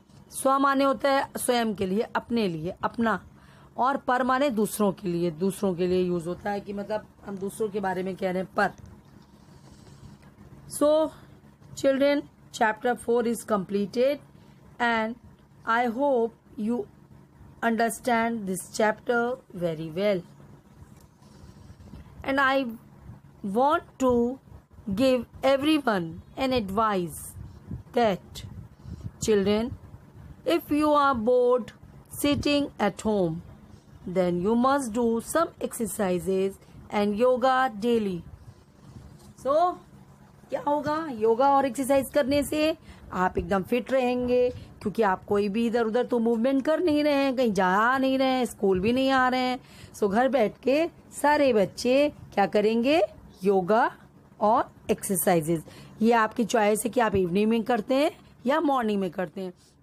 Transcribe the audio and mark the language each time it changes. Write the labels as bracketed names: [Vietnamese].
[Hindi] स्व माने होता है स्वयं के लिए, अपने लिए, अपना. और पर माने दूसरों के लिए, दूसरों के लिए यूज होता है कि मतलब हम दूसरों के बारे में कह रहे हैं, पर. [English] So children, chapter 4 is completed. and I hope you understand this chapter very well. And I want to give everyone an advice that children, if you are bored sitting at home, then you must do some exercises and yoga daily. [Hindi] So क्या होगा? योगा और exercise करने से आप एकदम fit रहेंगे, क्योंकि आप कोई भी इधर उधर तो मूवमेंट कर नहीं रहे हैं, कहीं जा नहीं रहे हैं, स्कूल भी नहीं आ रहे हैं. सो घर बैठ के सारे बच्चे क्या करेंगे? योगा और एक्सरसाइजेज. ये आपकी चॉइस है कि आप इवनिंग में करते हैं या मॉर्निंग में करते हैं.